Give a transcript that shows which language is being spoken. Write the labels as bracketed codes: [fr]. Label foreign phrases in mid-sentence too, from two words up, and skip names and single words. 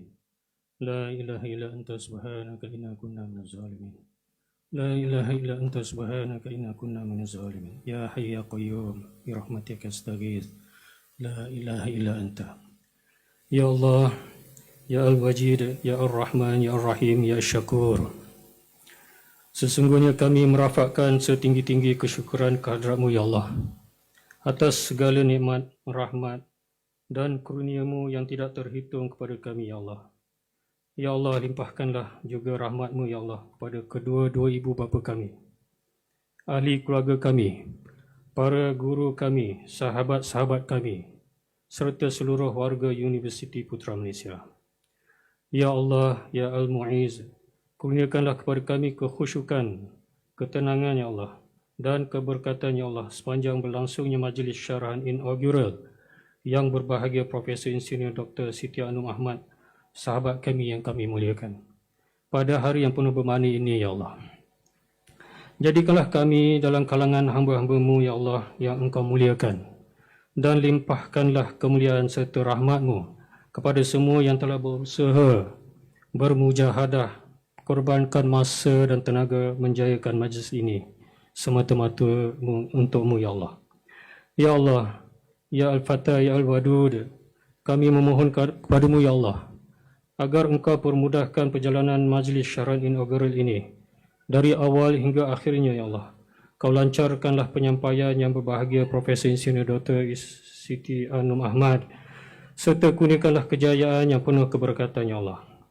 [ar] لا إله إلا أنت سبحانك إنا كنا من الظالمين. لا إله إلا أنت سبحانك إنا كنا من الظالمين. يا حي يا قيوم برحمتك أستغيث. لا إله إلا أنت. يا الله، يا الواجد، يا الرحمن، يا الرحيم، يا شكور. [ms] Sesungguhnya kami merafakkan setinggi-tinggi kesyukuran kehadrat-Mu ya Allah atas segala nikmat, rahmat dan kurnia-Mu yang tidak terhitung kepada kami ya Allah. Ya Allah, limpahkanlah juga rahmat-Mu ya Allah kepada kedua-dua ibu bapa kami, ahli keluarga kami, para guru kami, sahabat-sahabat kami, serta seluruh warga Universiti Putra Malaysia. Ya Allah, ya Al-Mu'iz, kurniakanlah kepada kami kekhusyukan, ketenangan ya Allah dan keberkatan ya Allah sepanjang berlangsungnya majlis syarahan inaugural yang berbahagia Profesor Insinyur Dr. Siti Anum Ahmad, sahabat kami yang kami muliakan, pada hari yang penuh bermakna ini ya Allah. Jadikanlah kami dalam kalangan hamba-hamba-Mu ya Allah yang Engkau muliakan, dan limpahkanlah kemuliaan serta rahmat-Mu kepada semua yang telah berusaha, bermujahadah, korbankan masa dan tenaga menjayakan majlis ini semata-mata untuk-Mu ya Allah. [ar] يا الله، يا الفتاح، يا الودود, [ms] kami memohon kepada-Mu ya Allah agar Engkau permudahkan perjalanan majlis syarahan inaugural ini dari awal hingga akhirnya ya Allah. Kau lancarkanlah penyampaian yang berbahagia Profesor Insinyur Dr. Siti Anum Ahmad, serta kurniakanlah kejayaan yang penuh keberkatan ya Allah.